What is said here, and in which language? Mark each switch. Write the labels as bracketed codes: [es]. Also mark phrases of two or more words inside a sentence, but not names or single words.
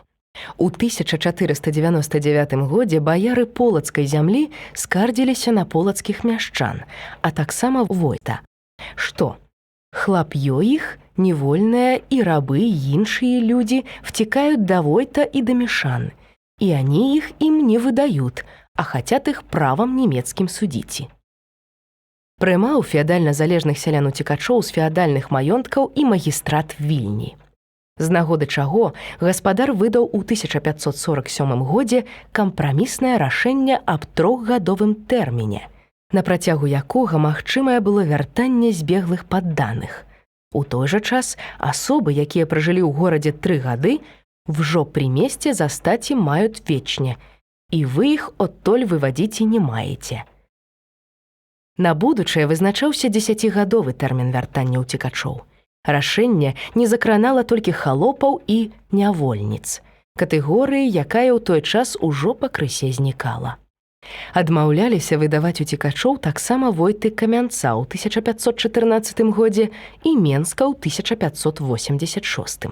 [be] У 1499 годзе баяры полацкай зямлі скардзіліся на полацкіх мяшчан, а таксама войта, што хлап'ё іх, невольныя і рабы і іншыя людзі [ru] втекают до войта и до мешан, и они их им не выдают, а хотят их правом немецким судить. [be] Прымаў феадальна-залежных сялян-уцекачоў з феадальных маёнткаў і магістрат Вільні. З нагоды чаго гаспадар выдаў у 1547 годзе кампраміснае рашэнне аб 3-гадовым тэрміне, на працягу якога магчымае было вяртанне збеглых падданых. У той жа час асобы, якія пражылі ў горадзе 3 гады, [ru] «Вжо при месте застать им мают вечне, и вы их оттоль выводить и не маете». [be] На будучае вызначаўся 10гадовы тэрмін вяртання ўцекачоў. Рашэнне не закранала толькі халопаў і нявольніц, катэгорыі, якая ў той час ужо пакрысе знікала. Адмаўляліся выдаваць уцекачоў таксама войты Камянца ў 1514 годзе і Менска ў 1586.